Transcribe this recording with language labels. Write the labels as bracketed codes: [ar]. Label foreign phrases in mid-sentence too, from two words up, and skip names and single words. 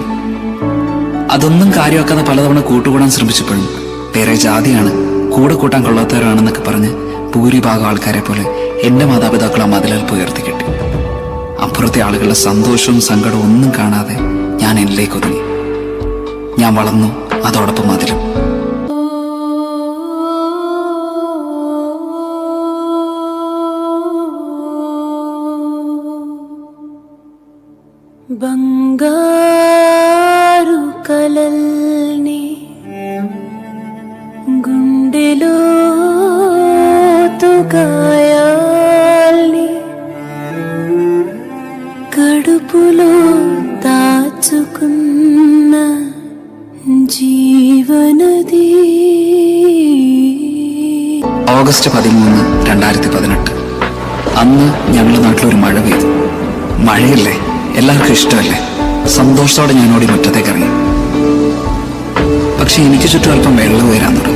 [ml] അതൊന്നും കാര്യമാക്കാതെ പലതവണ കൂട്ടുകൂടാൻ ശ്രമിച്ചപ്പോഴും വേറെ ജാതിയാണ്, കൂടെ കൂട്ടാൻ കൊള്ളാത്തവരാണെന്നൊക്കെ പറഞ്ഞ് ഭൂരിഭാഗം ആൾക്കാരെ പോലെ എന്റെ മാതാപിതാക്കൾ ആ മതിലൽപ്പ് ഉയർത്തി കെട്ടി. അപ്പുറത്തെ ആളുകളുടെ സന്തോഷവും സങ്കടവും ഒന്നും കാണാതെ ഞാൻ എന്നിലേക്ക് ഒതുങ്ങി. ഞാൻ വളർന്നു, അതോടൊപ്പം അതിലും. [te] బంగారు కలల్ని గుండెలో తుగాయాల్ని కడుపులో దాచుకున్న ജീവനദി. [ml] ഓഗസ്റ്റ് 13, 2018. അന്ന് ഞങ്ങളുടെ നാട്ടിലൊരു മഴ പെയ്തു. മഴയല്ലേ, എല്ലാവർക്കും ഇഷ്ടമല്ലേ. സന്തോഷത്തോടെ ഞാനോടി മുറ്റത്തേക്ക് ഇറങ്ങി. പക്ഷെ എനിക്ക് ചുറ്റും അല്പം വെള്ളം ഉയരാൻ തുടങ്ങി.